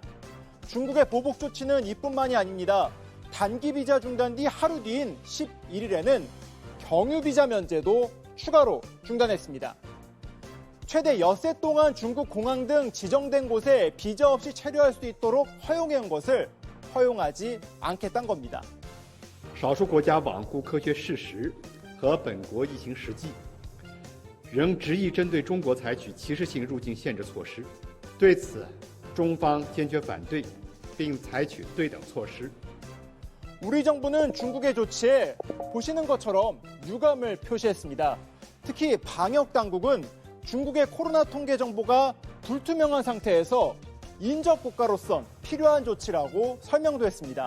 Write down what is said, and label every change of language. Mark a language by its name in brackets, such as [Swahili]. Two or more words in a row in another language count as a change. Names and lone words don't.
[Korean] 중국의 보복 조치는 이뿐만이 아닙니다. 단기 비자 중단 뒤 하루 뒤인 11일에는 경유 비자 면제도 추가로 중단했습니다. 최대 엿새 동안 중국 공항 등 지정된 곳에 비자 없이 체류할 수 있도록 허용해온 것을 허용하지 않겠다는 겁니다. [Chinese] 少数国家罔顾科学事实和本国疫情实际，仍执意针对中国采取歧视性入境限制措施。对此，中方坚决反对，并采取对等措施。 [Korean] 우리 정부는 중국의 조치에 보시는 것처럼 유감을 표시했습니다. 특히 방역 당국은 중국의 코로나 통계 정보가 불투명한 상태에서 인접 국가로선 필요한 조치라고 설명도 했습니다.